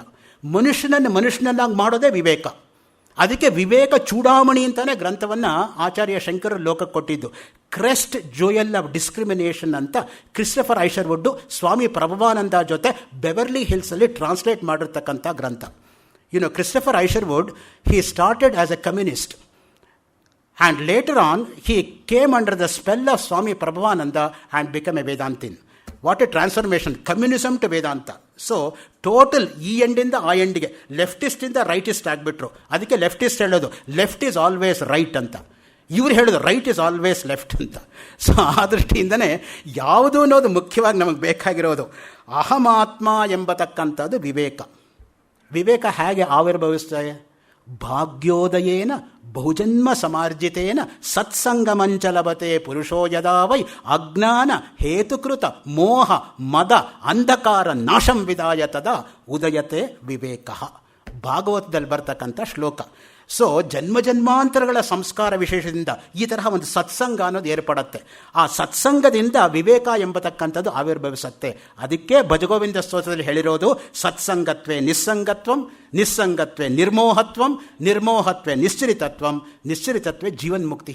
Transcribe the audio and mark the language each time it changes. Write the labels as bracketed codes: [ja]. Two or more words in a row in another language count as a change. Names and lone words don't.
[kn] ಮನುಷ್ಯನನ್ನು ಮನುಷ್ಯನನ್ನಾಗಿ ಮಾಡೋದೇ ವಿವೇಕ. ಅದಕ್ಕೆ ವಿವೇಕ ಚೂಡಾಮಣಿ ಅಂತಲೇ ಗ್ರಂಥವನ್ನು ಆಚಾರ್ಯ ಶಂಕರರು ಲೋಕಕ್ಕೆ ಕೊಟ್ಟಿದ್ದು. ಕ್ರೆಸ್ಟ್ ಜೋಯಲ್ ಆಫ್ ಡಿಸ್ಕ್ರಿಮಿನೇಷನ್ ಅಂತ ಕ್ರಿಸ್ಟಫರ್ ಐಶರ್ವುಡ್ ಸ್ವಾಮಿ ಪ್ರಭುವಾನಂದ ಜೊತೆ ಬೆವರ್ಲಿ ಹಿಲ್ಸಲ್ಲಿ ಟ್ರಾನ್ಸ್ಲೇಟ್ ಮಾಡಿರ್ತಕ್ಕಂಥ ಗ್ರಂಥ. [en] Christopher Isherwood, he started as a communist. And later on, he came under the spell of Swami Prabhupada and became a Vedantin. What a transformation. Communism to Vedanta. So, total [kn] ಈ ಎಂಡಿಂದ ಆ ಎಂಡಿಗೆ ಲೆಫ್ಟಿಸ್ಟಿಂದ ರೈಟಿಸ್ಟ್ ಆಗಿಬಿಟ್ರು. ಅದಕ್ಕೆ ಲೆಫ್ಟಿಸ್ಟ್ ಹೇಳೋದು [en] left is always right [kn] ಅಂತ. ಇವ್ರು ಹೇಳೋದು [en] right is always left [kn] ಅಂತ. ಸೊ ಆ ದೃಷ್ಟಿಯಿಂದನೇ ಯಾವುದು ಅನ್ನೋದು ಮುಖ್ಯವಾಗಿ ನಮಗೆ ಬೇಕಾಗಿರೋದು. ಅಹಮಾತ್ಮ ಎಂಬತಕ್ಕಂಥದ್ದು ವಿವೇಕ. ವಿವೇಕ ಹೇಗೆ ಆವಿರ್ಭವಿಸ್ತದೆ? [sa] ಭಾಗ್ಯೋದಯೇನ ಬಹುಜನ್ಮ ಸಮಾರ್ಜಿತೇನ ಸತ್ಸಂಗಮಂಚಲಭತೆ ಪುರುಷೋ ಯದಾ ವೈ ಅಜ್ಞಾನ ಹೇತುಕೃತ ಮೋಹ ಮದ ಅಂಧಕಾರ ನಾಶಂ ವಿದಾಯ ತದಾ ಉದಯತೆ ವಿವೇಕ. [kn] ಭಾಗವತದಲ್ಲಿ ಬರ್ತಕ್ಕಂಥ ಶ್ಲೋಕ. ಸೊ ಜನ್ಮಾಂತರಗಳ ಸಂಸ್ಕಾರ ವಿಶೇಷದಿಂದ ಈ ತರಹ ಒಂದು ಸತ್ಸಂಗ ಅನ್ನೋದು ಏರ್ಪಡುತ್ತೆ. ಆ ಸತ್ಸಂಗದಿಂದ ವಿವೇಕ ಎಂಬತಕ್ಕಂಥದ್ದು ಆವಿರ್ಭವಿಸುತ್ತೆ. ಅದಕ್ಕೆ ಭಜಗೋವಿಂದ ಸ್ತೋತ್ರದಲ್ಲಿ ಹೇಳಿರೋದು [sa] ಸತ್ಸಂಗತ್ವೇ ನಿಸ್ಸಂಗತ್ವಂ, ನಿಸ್ಸಂಗತ್ವೇ ನಿರ್ಮೋಹತ್ವಂ, ನಿರ್ಮೋಹತ್ವೇ ನಿಶ್ಚರಿತತ್ವಂ, ನಿಶ್ಚರಿತತ್ವೇ ಜೀವನ್ಮುಕ್ತಿ.